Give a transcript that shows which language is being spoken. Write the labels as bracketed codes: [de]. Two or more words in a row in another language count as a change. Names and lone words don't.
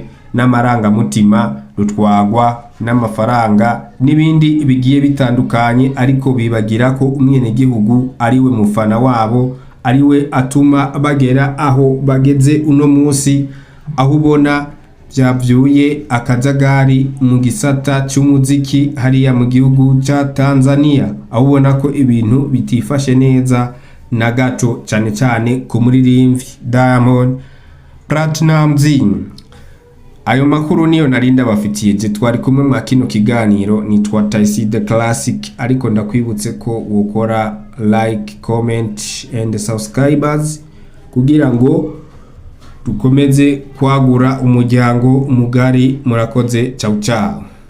[rn] n'amaranga mutima, rutwagwa n'amafaranga n'ibindi bigiye bitandukanye, ariko bibagira ko umwene gihugu ariwe mufana wabo, ariwe atuma bagera aho bageze uno munsi, aho ubona byavyuye akajagari mu gisata cy'umuziki hariya mu gihugu ca Tanzania, aho ubona ko ibintu bitifashe neza na gato, cyane cyane ku muririmbyi Diamond Platnumz. Ayo makuru niyo narinda bafitiye, je twari kumwe mu kino kiganiro, nitwa Taiside Classic, ariko ndakwibutse ko wokora [en] like, comment and subscribers [rn] kugira ngo dukomeze kwagura umuryango mugari. Murakoze, [it] ciao ciao.